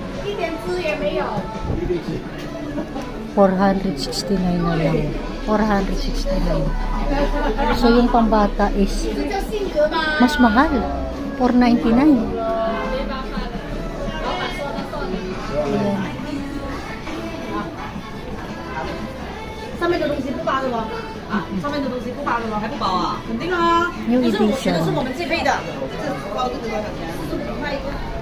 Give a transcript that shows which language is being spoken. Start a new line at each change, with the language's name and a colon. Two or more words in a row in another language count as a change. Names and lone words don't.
Filipino: 469 na lang. 469. So, yung pambata is mas mahal. 499. Ayan.
Chinese: 上面的东西不包的吗？啊，上面的东西不包的吗？还不包啊？肯定啊！
English: New
Chinese: 这是我觉得
English: edition.
Chinese: 是我们自费的，这包这个多少钱？45块一个。